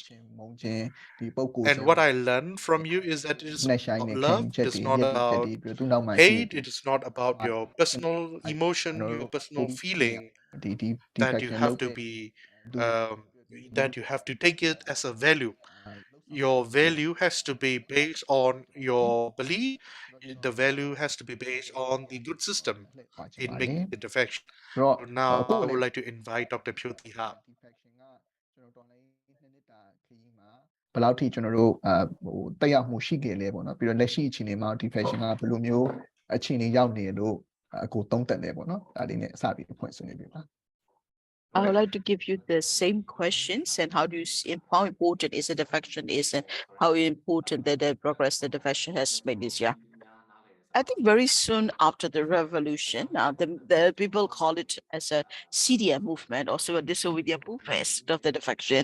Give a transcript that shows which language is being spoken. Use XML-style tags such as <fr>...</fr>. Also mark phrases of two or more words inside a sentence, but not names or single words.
<en>And what I learned from you is that it is about love, it is not about hate, it is not about your personal emotion, your personal feeling, that you have to be um, that you have to take it as a value. Your value has to be based on your belief. The value has to be based on the good system in making the defection. So now I would like to invite Dr. Phio Thiha.</en> <my>ဘယ်လောက်ထိကျွန်တော်တို့တက်ရောက်မှုရှိခဲ့လဲပေါ့နော်ပြီးတော့လက်ရှိအခြေအနေမှာ defection ကဘယ်လိုမျိုးအခြေအနေရောက်နေလို့အခုသုံးသပ်လဲပေါ့နော်ဒါလေးနဲ့အစပြီးဖွင့်ဆွေးနွေးပြပါ</my> <en>I would like to give you the same questions and how do you see how important is the defection is and how important the progress the defection has made this year. I think very soon after the revolution, the people call it as a CDM movement, also a disobedient movement of the defection.</en>